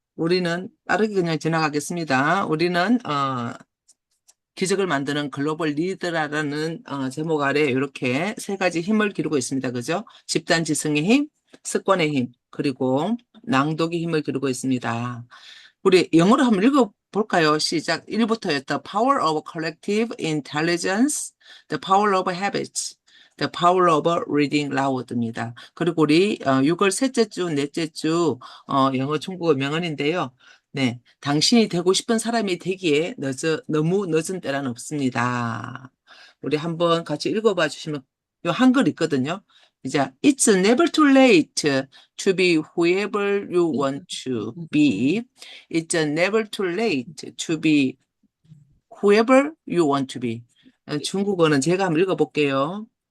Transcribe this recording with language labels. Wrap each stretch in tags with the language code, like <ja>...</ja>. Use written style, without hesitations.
<ko>우리는 빠르게 그냥 지나가겠습니다. 우리는, 기적을 만드는 글로벌 리더라는 제목 아래 이렇게 세 가지 힘을 기르고 있습니다. 그죠? 집단 지성의 힘, 습관의 힘, 그리고 낭독의 힘을 기르고 있습니다. 우리 영어로 한번 읽어볼까요? 시작. 1부터요.</ko> <en>The power of collective intelligence, the power of habits, the power of reading loud</en> <ko>입니다. 그리고 우리 6월 셋째 주, 넷째 주 영어 중국어 명언인데요. 네, 당신이 되고 싶은 사람이 되기에 너무 늦은 때란 없습니다. 우리 한번 같이 읽어봐 주시면 요 한글 있거든요. 이제</ko> <en>It's never too late to be whoever you want to be. It's never too late to be whoever you want to be.</en> <ko>중국어는 제가 한번 읽어볼게요.</ko>